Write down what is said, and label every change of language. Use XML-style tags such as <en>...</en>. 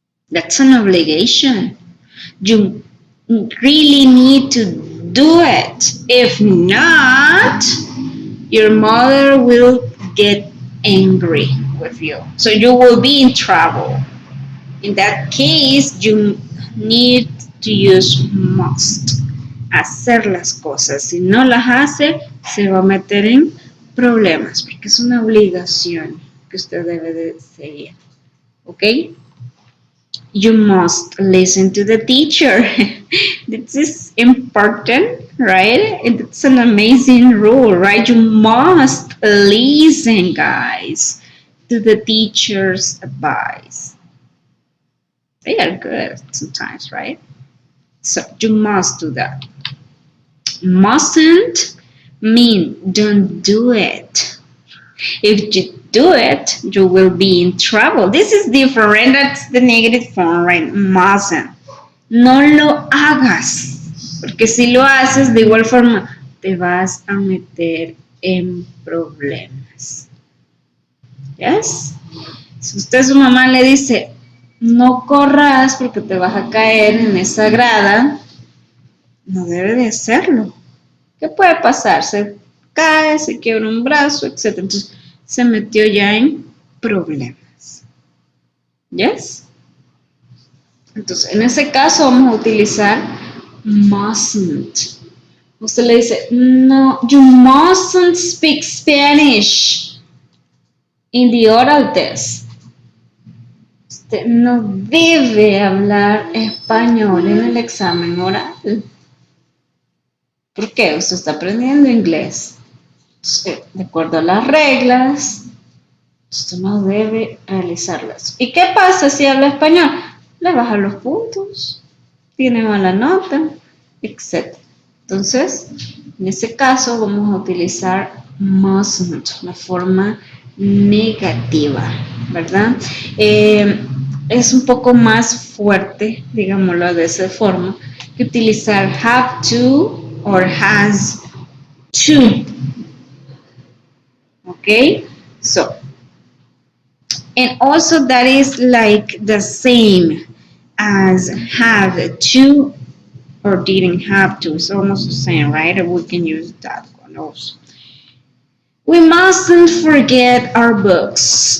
<en>That's an obligation. You really need to do it. If not, your mother will get angry with you. So you will be in trouble. In that case, you need to use must.</en> <es>Hacer las cosas. Si no las hace, se va a meter en problemas, porque es una obligación que usted debe de seguir. ¿Ok?</es> <en>You must listen to the teacher. This is important, right? It's an amazing rule, right? You must listen, guys, to the teacher's advice. They are good sometimes, right? So you must do that. Mustn't mean don't do it. If you do it, you will be in trouble. This is different. That's the negative form, right?</en> <es>Mustn't. No lo hagas. Porque si lo haces, de igual forma, te vas a meter en problemas. ¿Yes? Si usted a su mamá le dice, no corras porque te vas a caer en esa grada, no debe de hacerlo. ¿Qué puede pasar? Se cae, se quiebra un brazo, etc. Entonces, se metió ya en problemas. ¿Yes? Entonces, en ese caso vamos a utilizar mustn't. Usted le dice, no,</es> <en>you mustn't speak Spanish in the oral test.</en> <es>Usted no debe hablar español en el examen oral. ¿Por qué? Usted está aprendiendo inglés. De acuerdo a las reglas, usted no debe realizarlas. ¿Y qué pasa si habla español? Le bajan los puntos, tiene mala nota, etc. Entonces, en ese caso vamos a utilizar mustn't, la forma negativa, ¿verdad? Es un poco más fuerte, digámoslo de esa forma, que utilizar have to or has to.</es> <en>Okay, so, and also that is like the same as have to or didn't have to. It's almost the same, right? We can use that one also. We mustn't forget our books.</en>